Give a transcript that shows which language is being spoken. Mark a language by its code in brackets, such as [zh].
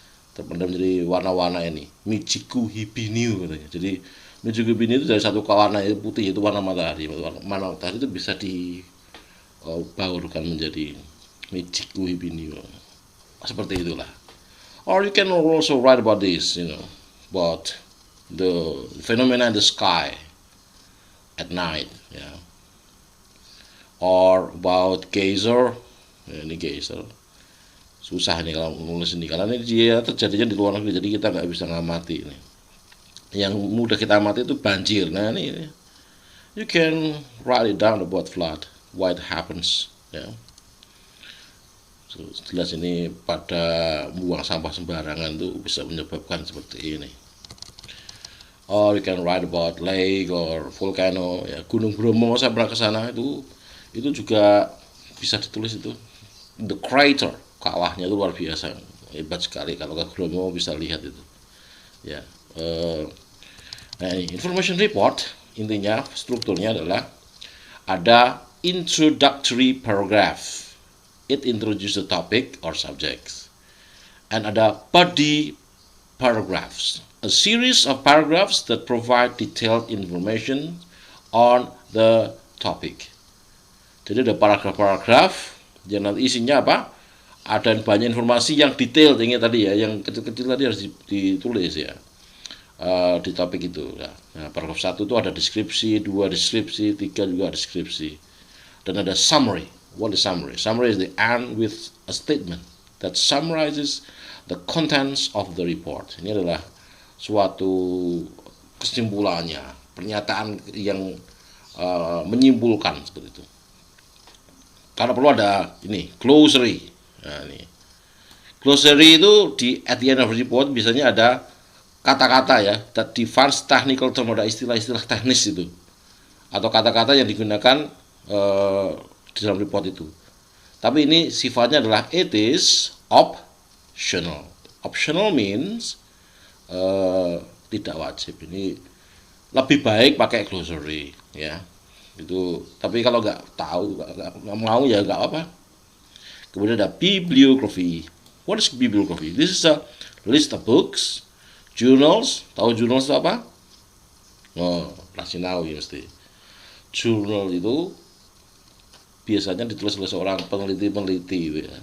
[id] Terpendam menjadi warna-warna ini, Michiku Hibiniu katanya. Jadi Michiku Hibiniu itu dari satu warna putih, itu warna matahari. Warna matahari itu bisa dibaurkan menjadi Michiku Hibiniu. Seperti itulah. [en] Or you can also write about this, about the phenomena in the sky at night, or about geyser. [id] Ini geyser. Susah nih kalau nulis ini, karena ini dia terjadinya di luar negeri, jadi kita nggak bisa ngamati ini. Yang mudah kita amati itu banjir. Nah ini, [en] you can write it down about flood, why it happens, [id] So, jelas ini pada buang sampah sembarangan itu bisa menyebabkan seperti ini. [en] Or you can write about lake or volcano, [id] ya, Gunung Bromo, saya pernah ke sana, itu juga bisa ditulis itu. [en] The crater, [id] kawahnya itu luar biasa, hebat sekali. Kalau ke Bromo bisa lihat itu. Ya. Nah, ini information report intinya strukturnya adalah ada introductory paragraph. [en] It introduces the topic or subjects. And ada body paragraphs, a series of paragraphs that provide detailed information on the topic. [id] Jadi ada paragraf-paragraf yang nanti isinya apa? Ada banyak informasi yang detail, ingat tadi ya, yang kecil-kecil tadi harus ditulis ya, di topik itu. Nah, paragraf 1 itu ada deskripsi, 2 deskripsi, 3 juga deskripsi, dan ada summary. [en] What is summary? Summary is the end with a statement that summarizes the contents of the report. [id] Ini adalah suatu kesimpulannya, pernyataan yang menyimpulkan seperti itu. Karena perlu ada ini glossary. Nah, ini glossary itu [en] at the end of the report [id] biasanya ada kata-kata ya, [en] that defines technical term, [id] ada istilah-istilah teknis itu, atau kata-kata yang digunakan di dalam report itu. Tapi ini sifatnya adalah [en] it is optional. [id] Optional means tidak wajib. Ini lebih baik pakai glossary ya. Itu. Tapi kalau nggak tahu, nggak mau ya nggak apa. Kemudian ada [en] bibliography. What is bibliography? This is a list of books, journals. [id] Tahu journals itu apa? Oh, pasti tahu ya mesti. Journal itu biasanya ditulis oleh seorang peneliti ya.